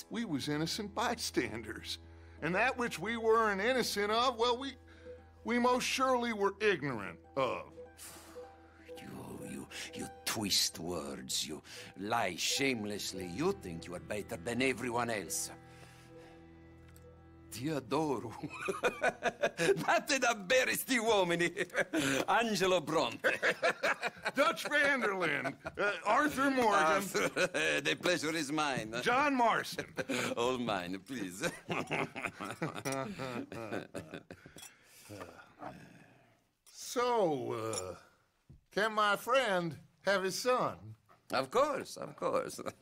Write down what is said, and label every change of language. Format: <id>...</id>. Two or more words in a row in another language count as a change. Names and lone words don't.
<en>We was innocent bystanders. And that which we weren't innocent of, well, we most surely were ignorant of. You twist words, you lie shamelessly. You think you are better than everyone else.</en> <it>Ti adoro. Batte davvero sti uomini. Angelo Bronte.</it> <en>Dutch van der Linde. Arthur Morgan. Arthur, the pleasure is mine. John Marston. All mine, please. So, can my friend have his son? Of course, of course.</en>